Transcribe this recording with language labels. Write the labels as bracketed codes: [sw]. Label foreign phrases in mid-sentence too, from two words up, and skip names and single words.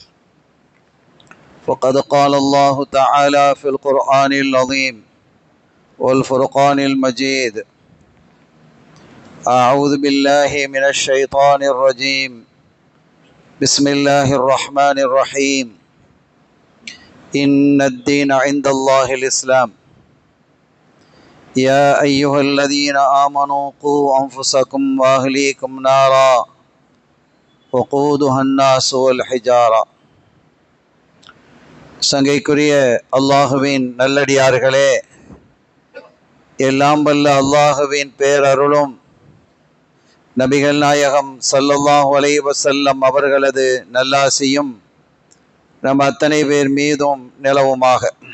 [ar] فقد قال الله تعالى في القرآن العظيم والفرقان المجيد: أعوذ بالله من الشيطان الرجيم، بسم الله الرحمن الرحيم. إن الدين عند الله الإسلام. يا أيها الذين آمنوا قوا أنفسكم وأهليكم نارا وقودها الناس والحجارة. [ta] சங்கைக்குரிய அல்லாஹுவின் நல்லடியார்களே, எல்லாம் வல்ல அல்லாஹுவின் பேரருளும் நபிகள் நாயகம் [ar] صلى الله عليه وسلم [ta] அவர்களது நல்லாசியும் நம் அத்தனை பேர் மீதும் நிலவுமாக.